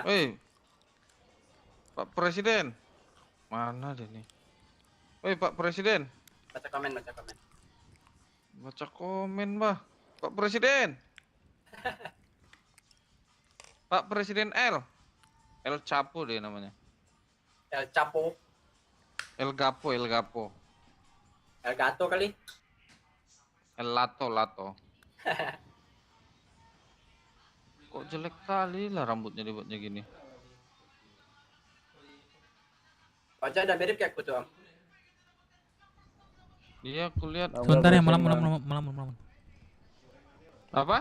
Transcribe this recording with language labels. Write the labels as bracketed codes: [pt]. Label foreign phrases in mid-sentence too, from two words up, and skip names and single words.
[id] Woi. Pak Presiden. Mana dia nih? Woi Pak Presiden. Baca komen. Baca komen, bah. Pak Presiden. Pak Presiden L. El Chapo deh namanya. El Chapo. El Gapo, El Gapo. El Gato kali. El Lato, Lato. Kok jelek kali lah rambutnya dibuatnya gini. Wajah udah mirip kayak aku tuh, Om. Iya, aku lihat. Sebentar ya, malam. Apa?